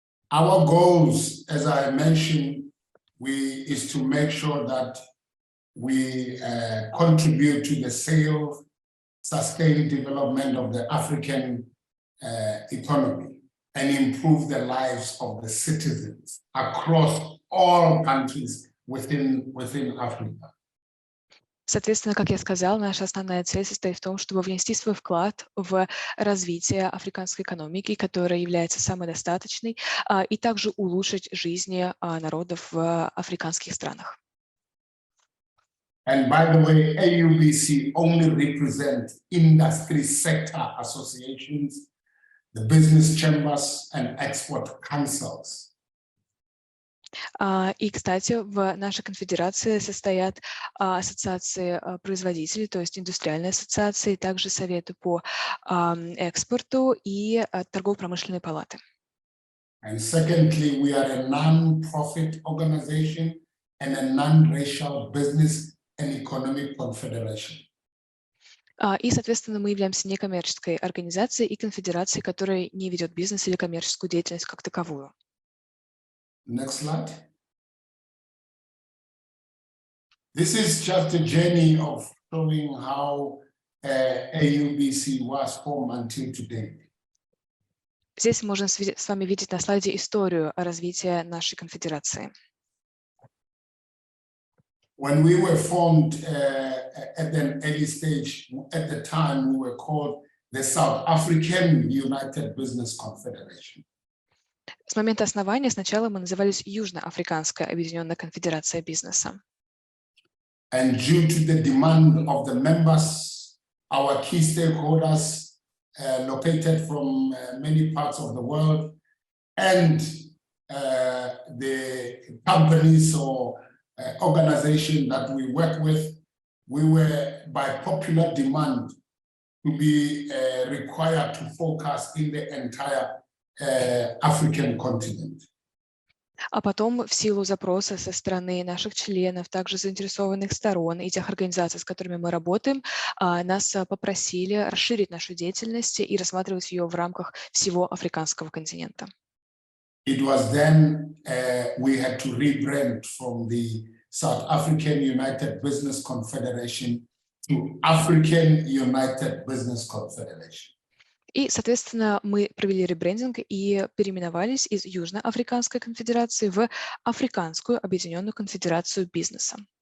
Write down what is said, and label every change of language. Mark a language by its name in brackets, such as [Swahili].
[English] Our goals, as I mentioned, is to make sure that we contribute to the safe, sustained development of the African economy and improve the lives of the citizens across all countries within Africa. [Russian] Соответственно, как я сказал, наша основная цель состоит в том, чтобы внести свой вклад в развитие африканской экономики, которая является самодостаточной, и также улучшить жизни народов в африканских странах. [English] And by the way, AUBC only represents industry sector associations, the business chambers and export councils. [Russian] И, кстати, в нашей конфедерации состоят ассоциации производителей, то есть индустриальные ассоциации, также советы по экспорту и торгово-промышленные палаты. [English] And secondly, we are a non-profit organization and a non-racial business and economic confederation. [Russian] И, соответственно, мы являемся некоммерческой организацией и конфедерацией, которая не ведет бизнес или коммерческую деятельность как таковую. [English] Next slide. This is just a journey of showing how AUBC was formed until today. [Russian] Здесь можно с вами видеть на слайде историю развития нашей конфедерации. [English] When we were formed at an early stage, at the time we were called the South African United Business Confederation. [Russian] С момента основания сначала мы назывались Южноафриканская объединенная конфедерация бизнеса. [English] And due to the demand of the members, our key stakeholders located from many parts of the world, and the companies or organization that we work with, we were by popular demand to be required to focus in the entire African continent. [Russian] А потом, в силу запроса со стороны наших членов, также заинтересованных сторон и тех организаций, с которыми мы работаем, нас попросили расширить нашу деятельность и рассматривать ее в рамках всего африканского континента. [English] It was then we had to rebrand from the South African United Business Confederation to African United Business Confederation. [Russian] И, соответственно, мы провели ребрендинг и переименовались из Южноафриканской конфедерации в Африканскую объединенную конфедерацию бизнеса.